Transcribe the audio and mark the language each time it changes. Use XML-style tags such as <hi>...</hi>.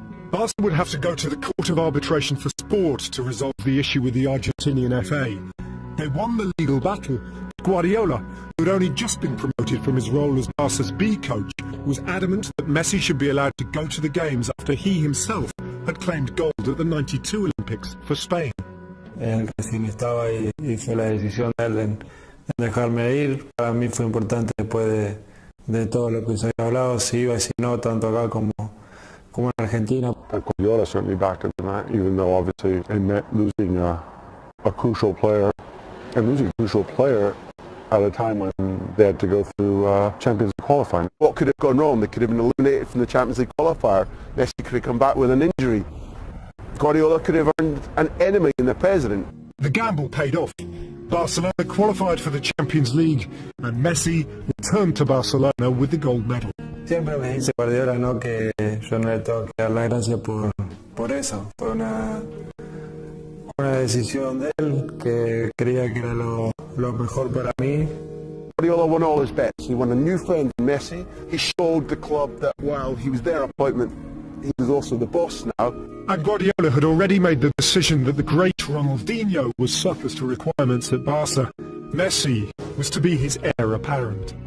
<en>Barca would have to go to the Court of Arbitration for Sport to resolve the issue with the Argentinian FA. They won the legal battle. Guardiola, who had only just been promoted from his role as Barca's B coach, was adamant that Messi should be allowed to go to the games after he himself had claimed gold at the '92 Olympics for Spain.</en> <es>El que sí estaba y fue la decisión de él en dejarme ir. Para mí fue importante después de todo lo que se había hablado, si iba y si no, tanto acá como en Argentina.</es> <en>Guardiola certainly backed him in that, even though obviously it meant losing a crucial player, and losing a crucial player at a time when they had to go through Champions League qualifying. What could have gone wrong? They could have been eliminated from the Champions League qualifier. Messi could have come back with an injury. Guardiola could have earned an enemy in the president. The gamble paid off. Barcelona qualified for the Champions League, and Messi returned to Barcelona with the gold medal.</en> <es>Siempre me dice Guardiola, ¿no?, que yo no le tengo que dar las gracias por eso. Fue una decisión de él que creía que era lo mejor para mí.</es> <en>Guardiola won all his bets. He won a new friend in Messi. He showed the club that while he was their appointment, he was also the boss now. And Guardiola had already made the decision that the great Ronaldinho was surplus to requirements at Barca. Messi was to be his heir apparent.</en>